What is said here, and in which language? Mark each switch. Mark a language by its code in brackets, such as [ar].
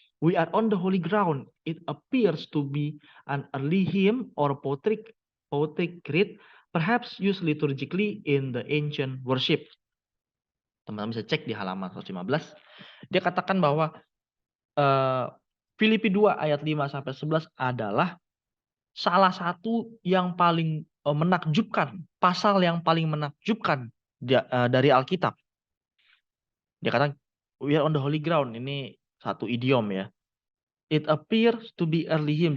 [en] We are on the holy ground. It appears to be an early hymn or poetic creed, perhaps used liturgically in the ancient worship. [id] Teman-teman bisa cek di halaman 115. Dia katakan bahwa Filipi 2 ayat 5 sampai 11 adalah salah satu yang paling menakjubkan, pasal yang paling menakjubkan dari Alkitab. Dia katakan [en] we are on the holy ground. [id] Ini satu idiom ya. [en] It appears to be early hymn.